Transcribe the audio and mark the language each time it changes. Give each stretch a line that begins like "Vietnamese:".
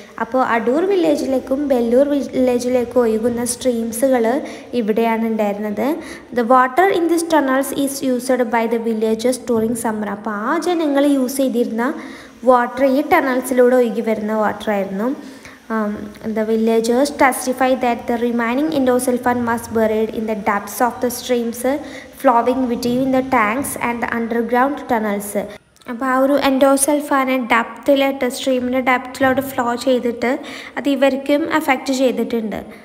Malayalam: അപ്പോൾ അടൂർ വില്ലേജിലേക്കും ബെല്ലൂർ വില്ലേജിലേക്കും ഒഴുകുന്ന സ്ട്രീംസുകൾ ഇവിടെയാണ് ഉണ്ടായിരുന്നത്.
English: The water in this tunnels is used by the villagers during summer.
Malayalam: അപ്പോൾ ആ ജനങ്ങൾ യൂസ് ചെയ്തിരുന്ന വാട്ടർ ഈ ടണൽസിലൂടെ ഒഴുകി വരുന്ന വാട്ടറായിരുന്നു.
English: The villagers testify that the remaining endosulfan was buried in the depths of the streams flowing between the tanks and the underground tunnels.
Malayalam: അപ്പോൾ ആ ഒരു എൻഡോസൾഫാനെ സ്ട്രീമിൻ്റെ ഡെപ്തിലോട്ട് ഫ്ലോ ചെയ്തിട്ട് അത് ഇവർക്കും എഫക്റ്റ് ചെയ്തിട്ടുണ്ട്.